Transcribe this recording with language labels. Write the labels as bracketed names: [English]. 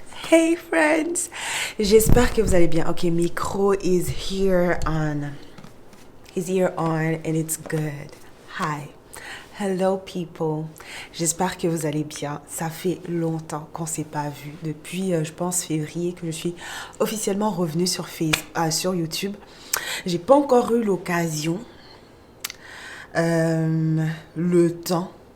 [English] Hey friends, [French] j'espère que vous allez bien. [English] Ok, micro is here on, and it's good. Hi, hello people. [French] J'espère que vous allez bien. Ça fait longtemps qu'on s'est pas vu. Depuis, je pense février que je suis officiellement revenue sur YouTube. J'ai pas encore eu l'occasion, le temps.